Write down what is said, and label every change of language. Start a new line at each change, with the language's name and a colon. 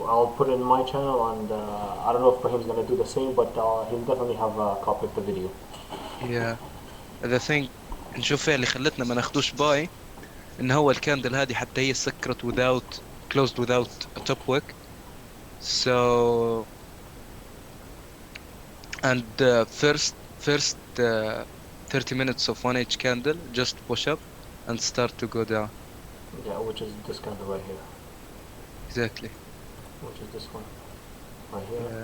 English: I'll put it in my channel, and I don't know if Ibrahim's gonna do the same, but he'll definitely have a copy of the video.
Arabic: يا
English: the thing
Arabic: نشوف فيها اللي خلتنا ما ناخدوش باي، ان هو الكاندل هذه حتى هي سكرت
English: without closed without a top wick. So and first 30 minutes of 1H candle just push up and start to go down. Yeah, which is this candle right here, Exactly. which is this one right here.